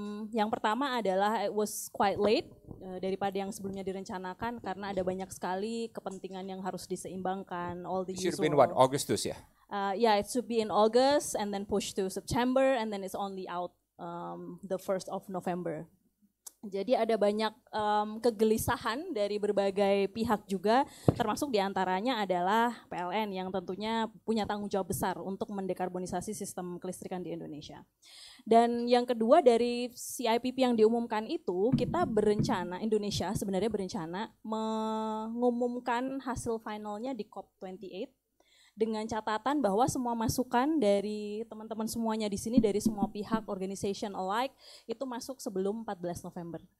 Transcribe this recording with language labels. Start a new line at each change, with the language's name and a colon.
Indonesian: Yang pertama adalah
English: it was quite late
Indonesian: daripada yang sebelumnya direncanakan karena ada banyak sekali kepentingan yang harus diseimbangkan.
English: All the it should be in what, Augustus ya? Yeah, it should be in August and then pushed to September and then it's only out the 1st of November.
Indonesian: Jadi ada banyak kegelisahan dari berbagai pihak juga, termasuk diantaranya adalah PLN yang tentunya punya tanggung jawab besar untuk mendekarbonisasi sistem kelistrikan di Indonesia. Dan yang kedua dari CIPP yang diumumkan itu, kita berencana, Indonesia sebenarnya berencana mengumumkan hasil finalnya di COP28, dengan catatan bahwa semua masukan dari teman-teman semuanya di sini, dari semua pihak,
English: organization alike,
Indonesian: itu masuk sebelum 14 November.